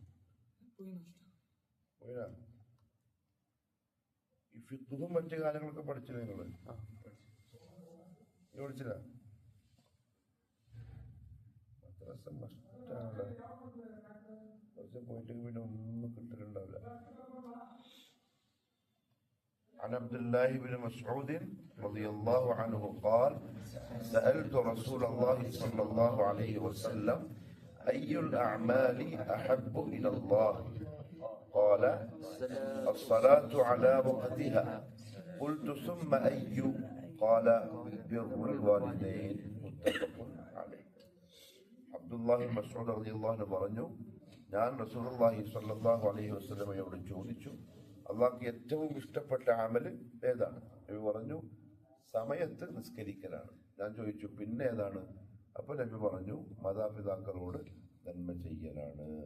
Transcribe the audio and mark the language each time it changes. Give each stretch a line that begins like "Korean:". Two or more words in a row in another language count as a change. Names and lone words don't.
Malayalam: പോയില്ല. ഈ ഫിഖും മറ്റു കാര്യങ്ങളൊക്കെ പഠിച്ചില്ല നിങ്ങള്? നീ പഠിച്ചില്ല? മദ്രസ മസ്റ്റാണ്. മദ്രസ പോയിട്ട് പിന്നെ ഒന്നും കിട്ടലുണ്ടാവില്ല.
Arabic: عن عبد الله بن مسعود رضي الله عنه قال سألت رسول الله صلى الله عليه وسلم أي الأعمال أحب إلى الله قال الصلاة على وقتها قلت ثم أي قال بر الوالدين متفق عليه. عبد الله بن مسعود رضي الله عنه
Malayalam: പറഞ്ഞു, ഞാൻ
Arabic: رسول الله صلى الله عليه
Malayalam: വസല്ലമയോട് ചോദിച്ചു, അള്ളാഹ്ക്ക് ഏറ്റവും ഇഷ്ടപ്പെട്ട അമല് ഏതാണ്? നബി പറഞ്ഞു, സമയത്ത് നിസ്കരിക്കലാണ്. ഞാൻ ചോദിച്ചു, പിന്നെ ഏതാണ്? അപ്പൊ നബി പറഞ്ഞു, മാതാപിതാക്കളോട് നന്മ ചെയ്യലാണ്.